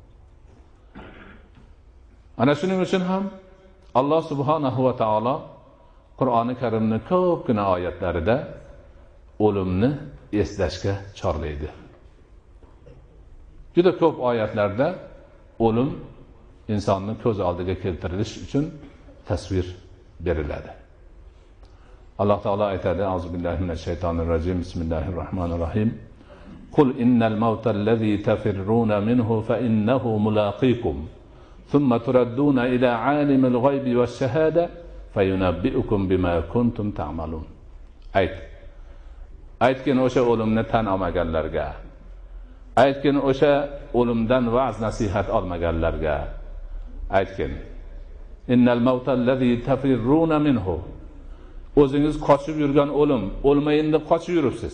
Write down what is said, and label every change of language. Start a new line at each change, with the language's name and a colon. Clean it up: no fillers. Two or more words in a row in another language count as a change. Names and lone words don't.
Uzbek: Ana shuning uchun ham Alloh subhanahu va taolo Qur'oni Karimning ko'pgina oyatlarida o'limni eslashga chorlaydi. Juda ko'p oyatlarda o'lim insonning ko'z oldiga keltirilish uchun tasvir beriladi. Alloh taolo aytadi:
Arabic: أعوذ بالله من الشيطان الرجيم. بسم الله الرحمن الرحيم. قل إن الموت الذي تفرون منه فإنه ملاقيكم. ثم تردون إلى عالم الغيب والشهادة فينبئكم بما كنتم تعملون.
Uzbek: Aytgin o'sha o'limni tan olmaganlarga, aytgin o'sha o'limdan va'z nasihat olmaganlarga, aytgin:
Arabic: إن الموت الذي تفرون منه.
Uzbek: O'zingiz qochib yurgan o'lim, o'lmayin deb qochib yuribsiz.